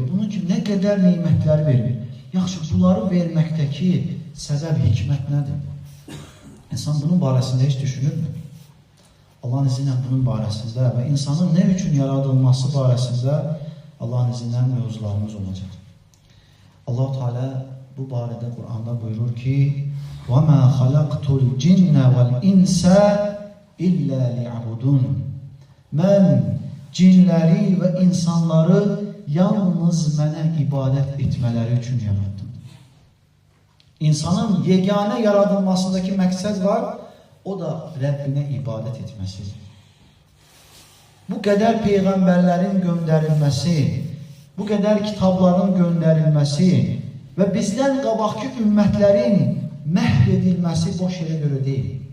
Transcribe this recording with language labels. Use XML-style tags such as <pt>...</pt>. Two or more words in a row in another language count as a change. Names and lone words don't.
<az>Bunun ki, nə qədər nimətlər verir. Yaxşı, bunları verməkdəki səbəb, hikmət nədir? İnsan bunun barəsində heç düşünürmü? Allah'ın izni ilə bunun barəsində və insanın nə üçün yaradılması barəsində Allah'ın izni ilə mövzularımız olacaq. Allah-u Teala bu barədə Qur'anda buyurur ki:</az> <ar>وَمَا خَلَقْتُ الْجِنَّ وَالْاِنْسَ إِلَّا لِعْبُدُونَ.</ar> <az>Mən cinləri və insanları yalnız mənə ibadət etmələri üçün yarattım. İnsanın yeganə yaradılmasındakı məqsəd var, o da Rəbbinə ibadət etməsidir. Bu qədər peyğəmbərlərin göndərilməsi, bu qədər kitabların göndərilməsi və bizdən qabaqki ümmətlərin məhv edilməsi boş yerə görə deyil.</az>